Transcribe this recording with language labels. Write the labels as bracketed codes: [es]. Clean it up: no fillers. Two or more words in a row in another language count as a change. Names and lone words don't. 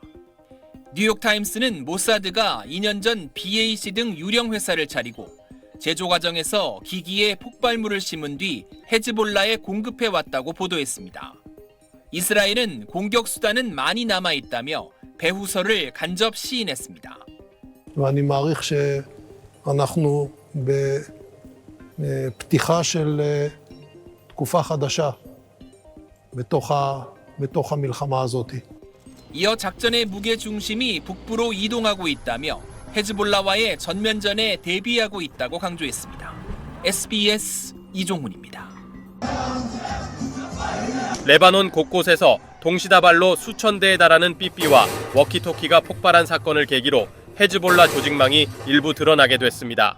[ko] 뉴욕타임스는 모사드가 2년 전 BAC 등 유령 회사를 차리고 제조 과정에서 기기에 폭발물을 심은 뒤 헤즈볼라에 공급해왔다고 보도했습니다. 이스라엘은 공격 수단은 많이 남아있다며 배후설을 간접 시인했습니다. [he] ואני מעריך שאנחנו בפתיחה של תקופה חדשה בתוך המלחמה הזאת. [ko] 이어 작전의 무게 중심이 북부로 이동하고 있다며 헤즈볼라와의 전면전에 대비하고 있다고 강조했습니다. SBS 이종훈입니다. 레바논 곳곳에서 동시다발로 수천 대에 달하는 삐삐와 워키토키가 폭발한 사건을 계기로 헤즈볼라 조직망이 일부 드러나게 됐습니다.